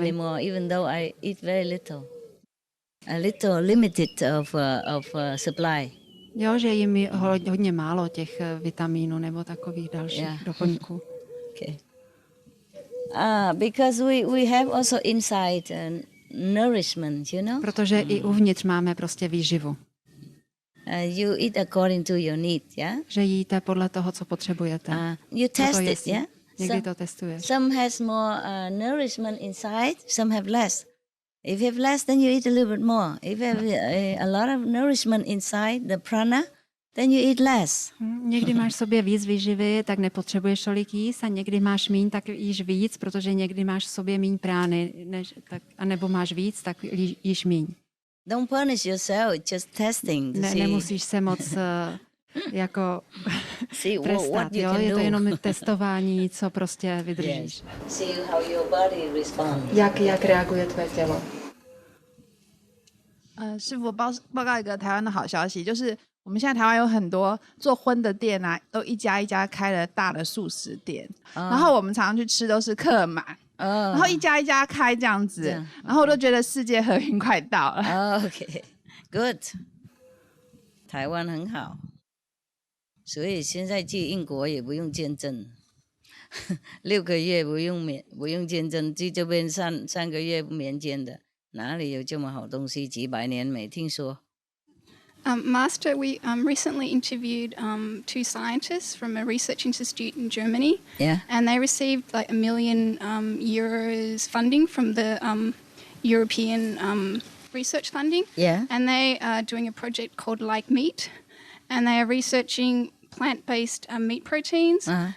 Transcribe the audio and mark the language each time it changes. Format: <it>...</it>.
<en>anymore, even though I eat very little. A little limited of supply.</en> <cs>Jo, že jim je hodně málo těch vitamínů nebo takových dalších doplňků.</cs> <en>Okay. Because we have also inside nourishment, you know?</en> <cs>Protože i uvnitř máme prostě výživu.</cs> <en>You eat according to your need, yeah?</en> <cs>Že jíte podle toho, co potřebujete.</cs> <en>You test it, yeah?</en> <cs>Někdy to testuješ.</cs> <en>Some has more nourishment inside, some have less. If you have less, then you eat a little bit more. If you have a lot of nourishment inside, the prana, then you eat less.</en> <cs>Někdy máš v sobě víc výživy, tak nepotřebuješ tolik jíst, a někdy máš míň, tak jíš víc, protože někdy máš v sobě míň prány, anebo máš víc, tak jíš míň.</cs> <en>Don't punish yourself, it's just testing.</en> <cs>Nemusíš se moc jako trestat,</cs> <en>what you</en> <cs>jo?</cs> <en>can</en> <cs>Je to</cs> <en>do.</en> <cs>jenom testování, co prostě vydržíš.</cs> <en>Yes. See how your body responds.</en> <cs>Jak reaguje tvoje tělo?</cs> <zh>师傅报告一个台湾的好消息，就是我们现在台湾有很多做荤的店啊，都一家一家开了大的素食店，然后我们常常去吃都是客满，然后一家一家开这样子，然后我都觉得世界和平快到了。</zh> <en>Okay, good.</en> <zh>台湾很好，所以现在去英国也不用签证，6个月不用签证，去这边3个月免签的，哪里有这么好东西？几百年没听说。</zh> <en>Master, we recently interviewed 2 scientists from a research institute in Germany. Yeah. And they received like €1 million euros funding from the European research funding. Yeah. And they are doing a project called Like Meat. And they are researching plant-based meat proteins.</en>